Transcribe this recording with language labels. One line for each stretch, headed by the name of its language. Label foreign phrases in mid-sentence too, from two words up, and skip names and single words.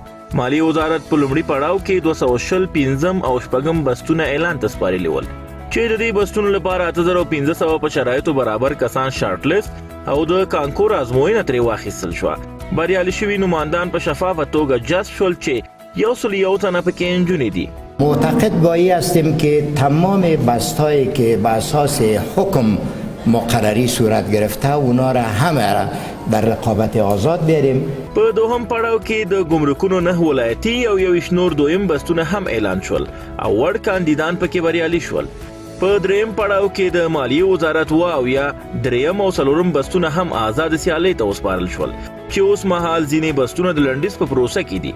Pashto: مالیې وزارت په لومړي پړاو کې 215 او شپږم بستونه اعلان ته سپارلي ول چې د دې بستونو لپاره 8500 په شرایطو برابر کسان شارټ لیست او د کانکور ازموینه ترې واخیستل شوه. بریالي شوي نمایندان په شفافه توګه جذب شول چې 101 تنه پکې نجونې دي.
Persian: معتقد با این هستیم که تمام بست‌هایی که به اساس حکم مقرری صورت گرفته اونا را همه را در رقابت آزاد بیاریم.
Pashto: په دوهم پړاو کې د ګمرکونو 9 ولایتي او 21 نور دویم بستونه هم اعلان شول او وړ کاندیدان پکې بریالي شول. په دریم پړاو کې د مالیې وزارت او یا دریم او څلورم بستونه هم آزاد سیالۍ ته وسپارل شول چې اوس مهال ځینې بستونه د لنډیز په پروسه کې دي.